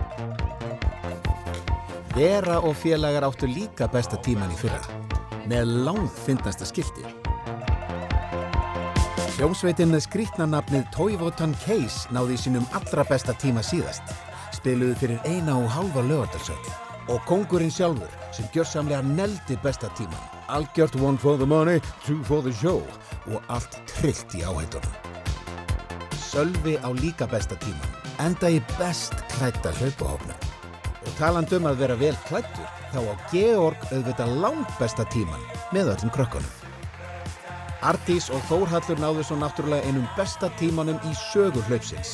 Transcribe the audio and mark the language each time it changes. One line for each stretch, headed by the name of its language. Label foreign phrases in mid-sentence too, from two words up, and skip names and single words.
Icelandic: Vera og félagar áttu líka besta tíman í fyrra, með langfyndnasta skilti. Hljómsveitin með skrítna nafnið Toivotan Case náði í sínum allra besta tíma síðast. Spiluðu fyrir 1,5 Laugardalshöll. Og kóngurinn sjálfur sem gjörsamlega neldi besta tíman. Algjört
English: 1 for the money, 2 for the show
Icelandic: og allt trillt í áheitunum. Sölvi á líka besta tíman, enda í best klædda hlaupahópnum. Og talandi að vera vel klæddur, þá á Georg auðvitað langbesta tíman með öllum krökkunum. Ardís og Þórhallur náðu svo náttúrulega einum besta tímanum í sögu hlaupsins.